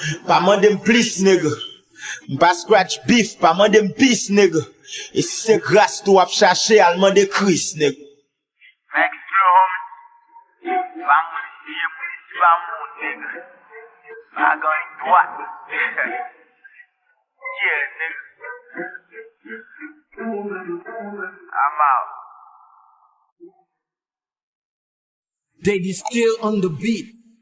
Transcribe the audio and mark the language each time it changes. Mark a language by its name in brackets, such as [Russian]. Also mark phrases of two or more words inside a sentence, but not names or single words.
[Haitian Creole] Pa mande m plis, nigga. M pa [English] scratch beef, [Haitian Creole] pa mande m pis, nigga. E si se gras tou ap chache, al mande Chris, nigga. Max Flow, homie. Pa moun isye, moun isye, pa moun, nigga. Pa gen dwat. [English] Yeah, nigga. I'm out. They be still on the beat.